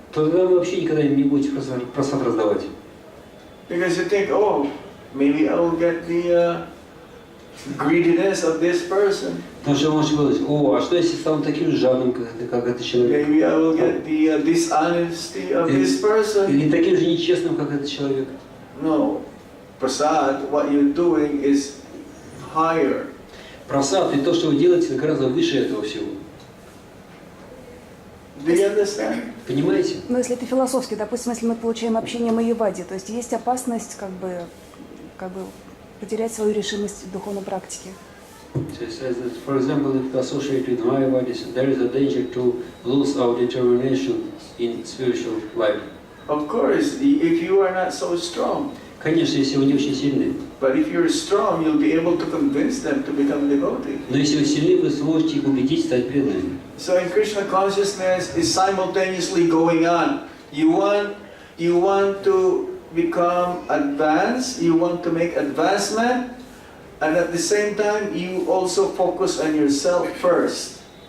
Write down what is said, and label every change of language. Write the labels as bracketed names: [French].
[Russian] то тогда вы вообще никогда не будете просад раздавать. [English] Because you think, oh, maybe I will get the greediness of this person. [Russian] Потому что вы можете подумать, а что если стану таким же жадным, как этот человек? [English] Maybe I will get the dishonesty of this person. [Russian] Или таким же нечестным, как этот человек? [English] No. Prasad, what you're doing is higher. [Russian] Просад и то, что вы делаете, гораздо выше этого всего. [English] Do you understand? [Russian] Понимаете? Но если это философски, допустим, если мы получаем общение майявади, то есть есть опасность как бы потерять свою решимость в духовной практике. [English] So it says that, for example, if we associate with Mayavadis, there is a danger to lose our determination in spiritual life. Of course, if you are not so strong. [Russian] Конечно, если вы не очень сильны. [English] But if you're strong, you'll be able to convince them to become devotees. [Russian] Но если вы сильны, вы сможете их убедить стать преданными. [English] So in Krishna consciousness is simultaneously going on. You want to become advanced, you want to make advancement, and at the same time you also focus on yourself first.